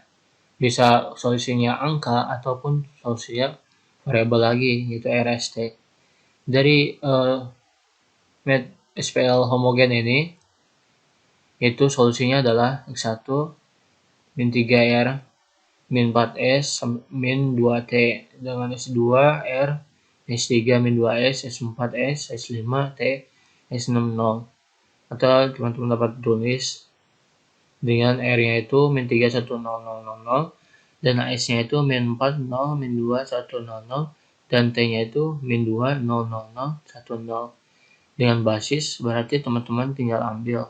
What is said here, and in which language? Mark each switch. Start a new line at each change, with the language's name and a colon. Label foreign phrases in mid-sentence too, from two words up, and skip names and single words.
Indonesian: Bisa solusinya angka ataupun solusinya variabel lagi, yaitu RST. Dari SPL homogen ini, itu solusinya adalah X1, min 3R, min 4S, min 2T, dengan S2, R, S3, min 2S, S4S, S5, T, S6, 0. Atau teman-teman dapat tulis dengan R-nya itu min 3, 1, 0, 0, 0, 0, dan S-nya itu min 4, 0, min 2, 1, 0, 0, dan T-nya itu min 2, 0, 0, 0, 1, 0. Dengan basis, berarti teman-teman tinggal ambil.